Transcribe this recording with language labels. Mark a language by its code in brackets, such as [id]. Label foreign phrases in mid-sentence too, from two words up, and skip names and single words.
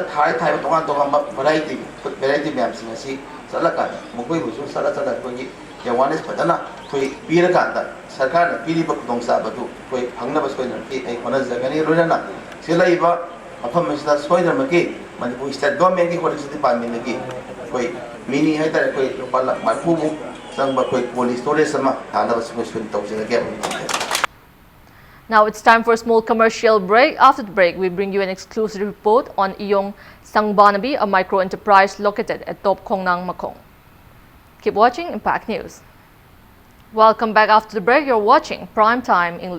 [mni] ꯊꯥꯏꯕ ꯇꯣꯉꯥꯟ ꯇꯣꯉꯥꯟꯕ ꯚꯦꯔꯥꯏꯇꯤ ꯃꯌꯥꯝꯁꯤꯡ ꯑꯁꯤ ꯆꯠꯂꯀꯥꯟꯗ ꯃꯈꯣꯏꯕꯨꯁꯨ ꯆꯠꯂ ꯑꯩꯈꯣꯏꯒꯤ ꯑꯦꯋꯥꯔꯅꯦꯁ ꯐꯖꯅ ꯑꯩꯈꯣꯏ ꯄꯤꯔꯀꯥꯟꯗ ꯁꯔꯀꯥꯔꯅ ꯄꯤꯔꯤꯕ ꯈꯨꯗꯣꯡꯆꯥꯕꯗꯨ ꯑꯩꯈꯣꯏ ꯐꯪꯅꯕ ꯁꯣꯏꯗꯅ ꯑꯩ ꯍꯣꯠꯅꯖꯒꯅꯤ ꯂꯣꯏꯅꯅ ꯁꯤ ꯂꯩꯕ ꯃꯐꯝ ꯑꯁꯤꯗ ꯁꯣꯏꯗꯅꯃꯛꯀꯤ ꯃꯅꯤꯄꯨꯔ [en] State Government Horticulture Department [mni] ꯑꯩꯈꯣꯏ ꯃꯤꯅꯤ ꯍꯥꯏꯇꯥꯔꯦ ꯑꯩꯈꯣꯏ ꯂꯨꯄꯥ 30,000ꯃꯨꯛ ꯆꯪꯕ ꯑꯩꯈꯣꯏ [en] cold storage [mni] ꯑꯃ ꯊꯥꯅꯕ ꯁꯣꯏꯗꯅ ꯇꯧꯖꯔꯒꯦ. [en] Now it's time for a small commercial break. After the break, we bring you an exclusive report on Iyong Sangbanabi, a micro-enterprise located at Top Khongnang Makong. Keep watching Impact News. Welcome back after the break.